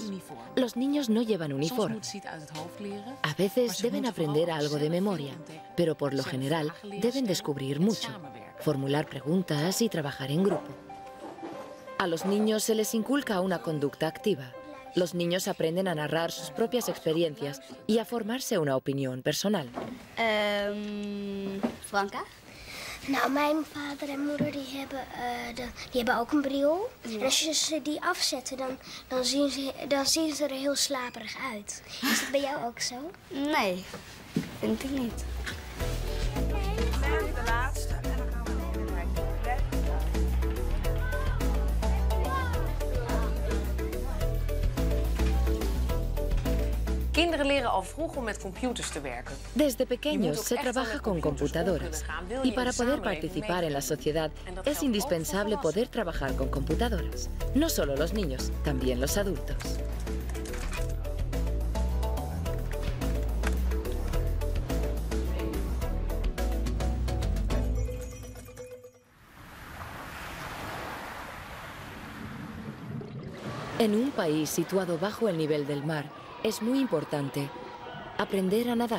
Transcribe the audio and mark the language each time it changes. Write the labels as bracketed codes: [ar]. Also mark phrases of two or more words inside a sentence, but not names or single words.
[es] Los niños no llevan uniforme. A veces deben aprender algo de memoria, pero por lo general deben descubrir mucho, formular preguntas y trabajar en grupo. A los niños se les inculca una conducta activa. Los niños aprenden a narrar sus propias experiencias y a formarse una opinión personal. [nl] Franka? Nou, mijn vader en moeder die hebben ook een bril. En als je ze die afzetten, dan zien ze er heel slaperig uit. Is dat bij jou ook zo? Nee, vind ik niet. De laatste. En dan gaan we even kijken. Kinderen leren al vroeg om met computers te werken. [es] Desde pequeños se trabaja con computadoras y para poder participar en la sociedad es indispensable poder trabajar con computadoras. No solo los niños, también los adultos. En un país situado bajo el nivel del mar, es muy importante aprender a nadar.